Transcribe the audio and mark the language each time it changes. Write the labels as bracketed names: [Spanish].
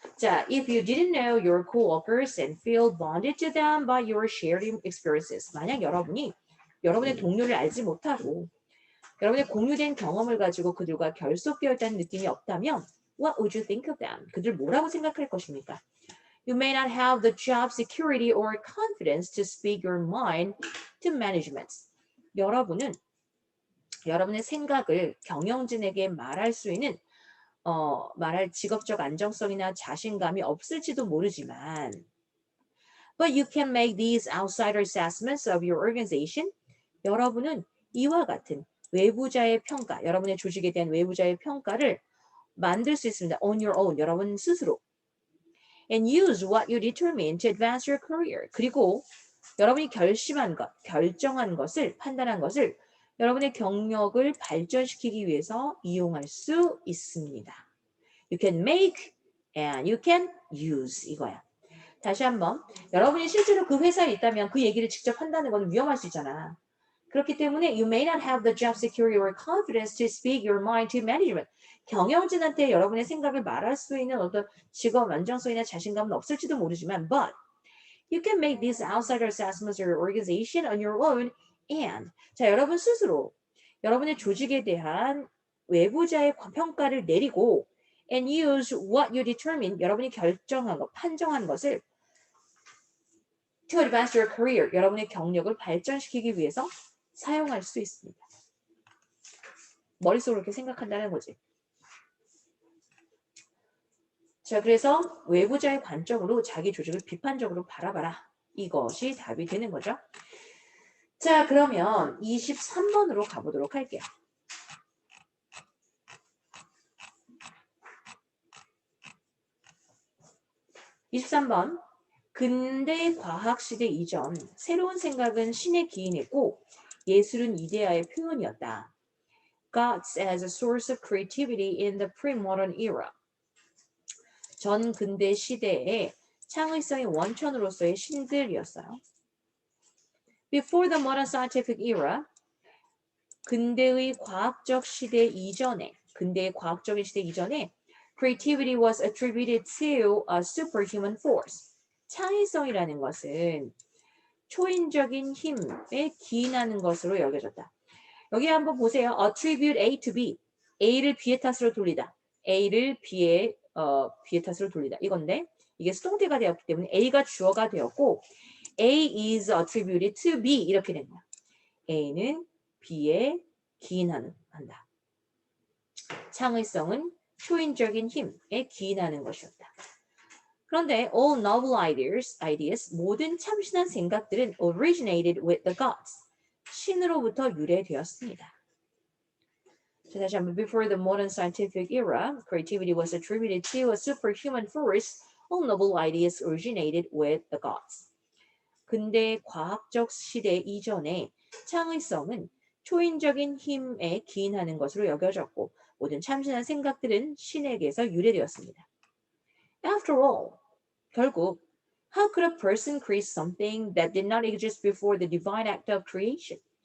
[English] 자, if you didn't know your coworkers and feel bonded to them by your shared experiences. [Korean] 만약 여러분이 여러분의 동료를 알지 못하고 여러분의 공유된 경험을 가지고 그들과 결속되어 있다는 느낌이 없다면 [English] What would you think of them? [Korean] 그들 뭐라고 생각할 것입니까? [English] You may not have the job security or confidence to speak your mind to management. [Korean] 여러분은 여러분의 생각을 경영진에게 말할 수 있는 말할 직업적 안정성이나 자신감이 없을지도 모르지만 [English] But you can make these outsider assessments of your organization. [Korean] 여러분은 이와 같은 외부자의 평가, 여러분의 조직에 대한 외부자의 평가를 만들 수 있습니다. [English] On your own, [Korean] 여러분 스스로. [English] And use what you determine to advance your career. [Korean] 그리고 여러분이 결심한 것, 결정한 것을, 판단한 것을 여러분의 경력을 발전시키기 위해서 이용할 수 있습니다. [English] You can make and you can use [Korean] 이거야. 다시 한번 여러분이 실제로 그 회사에 있다면 그 얘기를 직접 한다는 건 위험할 수 있잖아. 그렇기 때문에 [English] you may not have the job security or confidence to speak your mind to management. [Korean] 경영진한테 여러분의 생각을 말할 수 있는 어떤 직업 안정성이나 자신감은 없을지도 모르지만 [English] but you can make these outsider assessments of your organization on your own and [Korean] 자 여러분 스스로 여러분의 조직에 대한 외부자의 평가를 내리고 [English] and use what you determine [Korean] 여러분이 결정한 것, 판정한 것을 [English] to advance your career [Korean] 여러분의 경력을 발전시키기 위해서 사용할 수 있습니다. 머릿속으로 이렇게 생각한다는 거지. 자, 그래서 외부자의 관점으로 자기 조직을 비판적으로 바라봐라. 이것이 답이 되는 거죠. 자, 그러면 23번으로 가보도록 할게요. 23번. 근대 과학시대 이전 새로운 생각은 신의 기인했고 예술은 이데아의 표현이었다. [English] gods as a source of creativity in the pre-modern era. [Korean] 전 근대 시대에 창의성의 원천으로서의 신들이었어요. [English] Before the modern scientific era, [Korean] 근대의 과학적 시대 이전에, [English] 근대의 과학적인 시대 이전에 creativity was attributed to a superhuman force. [Korean] 창의성이라는 것은 초인적인 힘에 기인하는 것으로 여겨졌다. 여기 한번 보세요. [English] attribute A to B. [Korean] A를 B의 탓으로 돌리다. A를 B의 탓으로 돌리다. 이건데 이게 수동태가 되었기 때문에 A가 주어가 되었고 [English] A is attributed to B [Korean] 이렇게 된 거야. A는 B에 기인한다. 창의성은 초인적인 힘에 기인하는 것이었다. 그런데 [English] all novel ideas, [Korean] 모든 참신한 생각들은 [English] originated with the gods. [Korean] 신으로부터 유래되었습니다. 자, 다시 한번 [English] before the modern scientific era, creativity was attributed to a superhuman force. All novel ideas originated with the gods. [Korean] 근대 과학적 시대 이전에 창의성은 초인적인 힘에 기인하는 것으로 여겨졌고 모든 참신한 생각들은 신에게서 유래되었습니다. [English] After all, [Korean] 결국 [English] how could a person create something that did not exist before the divine act of creation?